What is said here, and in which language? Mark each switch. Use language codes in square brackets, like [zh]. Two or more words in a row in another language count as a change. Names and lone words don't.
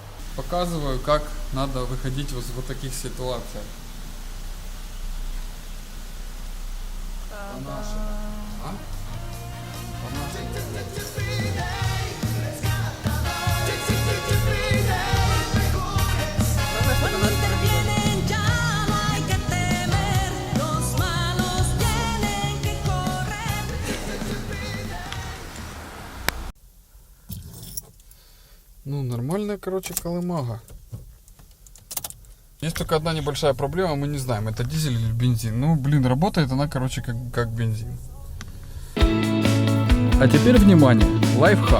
[ru] Показываю, как надо выходить вот в таких ситуациях. наши. А? По-нашему. Главное, чтобы нас [es] Vienen ya, no hay que temer, los malos tienen que correr. [ru] Ну, нормальная, короче, колымага. Есть только одна небольшая проблема, мы не знаем, это дизель или бензин. Ну, блин, работает она, короче, как бензин. А теперь внимание, лайфхак.